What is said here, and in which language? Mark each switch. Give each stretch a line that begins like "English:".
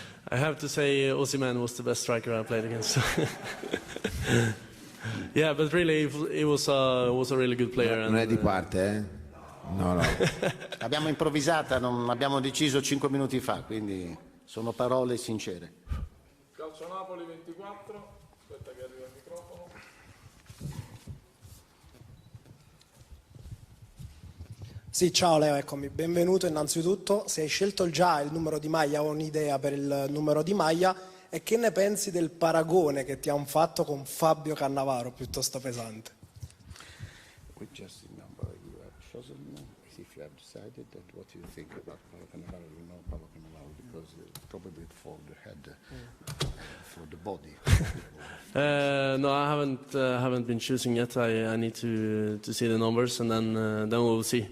English: I have to say Osimhen was the best striker I played against. Yeah, but really he was a really good player.
Italian: Non è di parte, eh? No. L'abbiamo improvvisata, non abbiamo deciso 5 minuti fa, quindi sono parole sincere. Calcio Napoli 24, aspetta che arriva il microfono. Sì, ciao Leo, eccomi, benvenuto innanzitutto. Se hai scelto già il numero di maglia o un'idea per il numero di maglia, e che ne pensi del paragone che ti hanno fatto con Fabio Cannavaro, piuttosto pesante?
English: With just the number you have chosen, if you have decided that, what do you think about Paolo Cannavaro? You know Paolo Cannavaro because probably for the head, for the body. No, I haven't been choosing yet. I need to see the numbers, and then we will see.